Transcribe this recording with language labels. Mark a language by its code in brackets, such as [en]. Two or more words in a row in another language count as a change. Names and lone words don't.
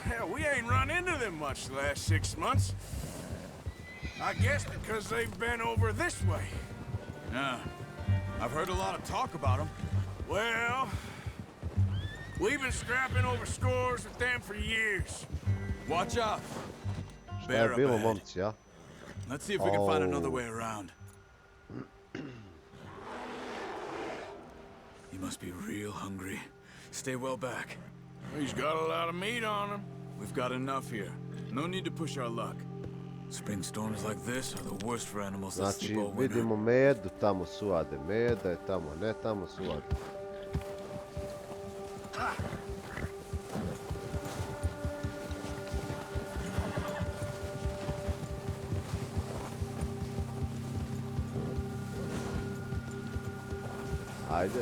[en] Hell, we ain't run into them much the last 6 months. I guess because they've been over this way. Yeah. I've heard a lot of talk about them. Well, we've been scrapping over scores with them for years. Watch out. [sr] Šta je [en] Bear [sr] bilo, [en] up ahead. [sr] momci, a? [en] Let's see if we can find another way around. You must be real hungry. Stay well back. He's got a lot of meat on him. We've got enough here. No need to push our luck. Spring storms like this are the worst for animals that [sr] Znači, [en] sleep all winter. [sr] vidimo medu, tamo suvade meda, je tamo, ne tamo suvade. Ajde.